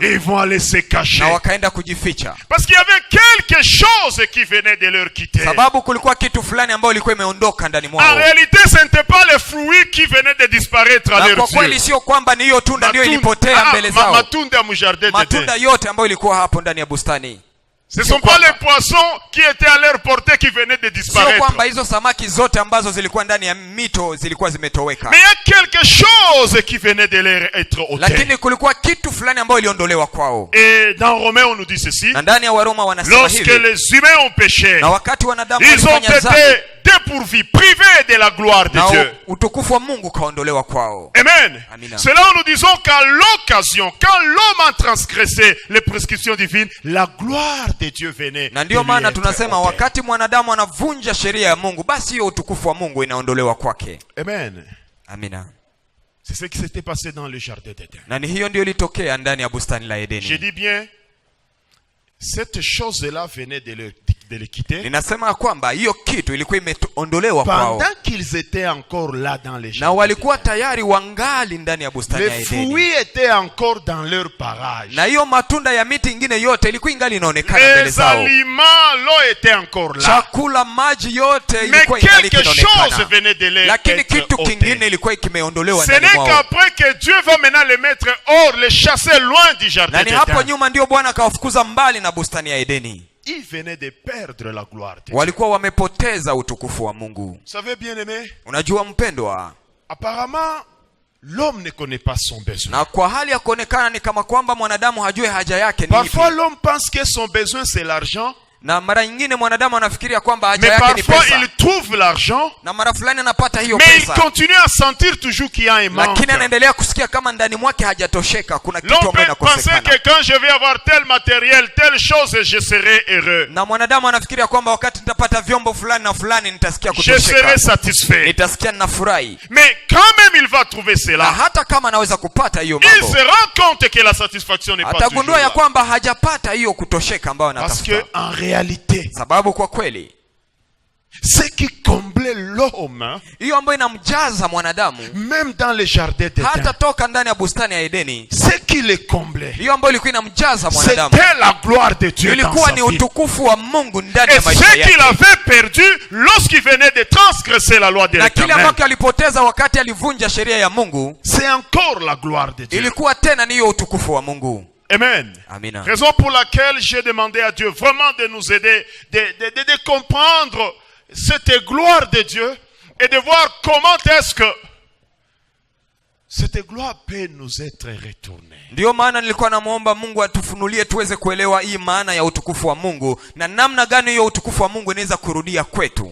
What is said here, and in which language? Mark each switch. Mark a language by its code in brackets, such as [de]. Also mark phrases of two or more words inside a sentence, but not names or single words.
[fr] Et ils vont aller se cacher. [sw] Na wakaenda kujificha. [fr] Parce qu'il y avait quelque chose qui venait de leur quitter. [sw] Sababu kulikuwa kitu fulani ambayo ilikuwa imeondoka ndani mwao. [fr] En réalité, ce n'était pas les fruits qui venaient de disparaître à leurs yeux. [sw] Kwa kweli sio kwamba ni hiyo tunda ndio ilipotea mbele zao. Matunda yote ambayo ilikuwa hapo ndani ya bustani. [fr] Ce ne sont pas les poissons qui étaient à leur portée qui venaient de disparaître. [sw] Sio kwamba hizo samaki zote ambazo zilikuwa ndani ya mito zilikuwa zimetoweka. [fr] Mais il y a quelque chose qui venait de leur être ôté. [sw] Lakini kulikuwa kitu fulani ambayo iliondolewa kwao. [fr] Et dans Romains on nous dit ceci. [sw] Na ndani ya Waroma wanasema hivi. [fr] Lorsque les humains ont péché, [sw] na wakati wanadamu walifanya dhambi, [fr] dépourvus, privés de la gloire de Dieu. [sw] Utukufu wa Mungu kaondolewa kwao. [fr] Amen. [sw] Amina. [fr] C'est là où nous disons qu'à l'occasion, quand l'homme a transgressé les prescriptions divines, la gloire de Dieu venait. [sw] Na ndio maana tunasema wakati mwanadamu anavunja sheria ya Mungu, basi hiyo utukufu wa Mungu inaondolewa kwake. [fr] Amen. [sw] Amina. [fr] C'est ce qui s'était passé dans le jardin d'Éden. [sw] Na ni hiyo ndio ilitokea ndani ya bustani la Edeni. [fr] Je dis bien, cette chose-là venait de les quitter. [sw] Ninasema kwamba hiyo kitu ilikuwa imeondolewa kwao. [fr] Pendant qu'ils étaient encore là dans les jardins. [sw] Na walikuwa tayari wangali ndani ya bustani ya Edeni. [fr] Les fruits étaient encore dans leur parage. [sw] Na hiyo matunda ya miti ingine yote ilikuwa ingali inaonekana mbele zao. [fr] Les aliments, l'eau était encore là. [sw] Chakula, maji yote ilikuwa ingali inaonekana. Lakini kitu kingine ilikuwa kimeondolewa ndani mwao. [fr] Ce n'est qu'après que Dieu va maintenant les mettre hors, les chasser loin du jardin d'Éden. [sw] Na ni hapo nyuma ndio Bwana akawafukuza mbali na bustani ya Edeni. [fr] Ils venaient de perdre la gloire de Dieu. [sw] Walikuwa wamepoteza utukufu wa Mungu. [fr] Vous savez bien aimé? [sw] Unajua mpendwa, [fr] apparemment l'homme ne connaît pas son besoin. [sw] Na kwa hali ya kuonekana ni kama kwamba mwanadamu hajui haja yake ni ipi. [fr] Parfois l'homme pense que son besoin c'est l'argent. [sw] Na mara nyingine mwanadamu anafikiria kwamba haja yake ni pesa. [fr] Mais parfois il trouve l'argent. [sw] Na mara fulani anapata hiyo pesa. [fr] Mais il continue à sentir toujours qu'il y a un manque. [sw] Lakini anaendelea kusikia kama ndani mwake hajatosheka, kuna kitu ambacho inakosekana. [fr] L'homme pense que quand je vais avoir tel matériel, telle chose, je serai heureux. [sw] Na mwanadamu anafikiria kwamba wakati nitapata vyombo fulani na fulani nitasikia kutosheka. [fr] Je serai satisfait. [sw] Nitasikia ninafurahi. [fr] Mais quand même il va trouver cela. [sw] Na hata kama anaweza kupata hiyo mambo. [fr] Il se rend compte que la satisfaction n'est pas toujours là. [sw] Atagundua ya kwamba hajapata hiyo kutosheka ambayo anatafuta. [fr] Parce que en réalité, [sw] sababu kwa kweli [fr] ce qui comblait l'homme, [sw] hiyo ambayo inamjaza mwanadamu [fr] même dans les jardins d'Éden, [sw] hata toka ndani ya bustani ya Edeni, [fr] ce qui le comblait, [sw] hiyo ambayo ilikuwa inamjaza mwanadamu, [fr] c'était la gloire de Dieu dans sa vie. [sw] Ilikuwa ni utukufu wa Mungu ndani ya maisha yake. [fr] Et ce qu'il avait perdu lorsqu'il venait de transgresser la loi de l'Éternel, [sw] na kile ambacho alipoteza wakati alivunja sheria ya Mungu, [fr] c'est encore la gloire de Dieu. [sw] Ilikuwa tena ni hiyo utukufu wa Mungu. [fr] Amen. [sw] Amina. [fr] Raison pour laquelle j'ai demandé à Dieu vraiment de nous aider, de comprendre cette gloire de Dieu et de voir comment est-ce que cette gloire peut nous être retournée. [sw] Ndio maana nilikuwa namuomba Mungu atufunulie tuweze kuelewa hii maana ya utukufu wa Mungu na namna gani hiyo utukufu wa Mungu inaweza kurudia kwetu.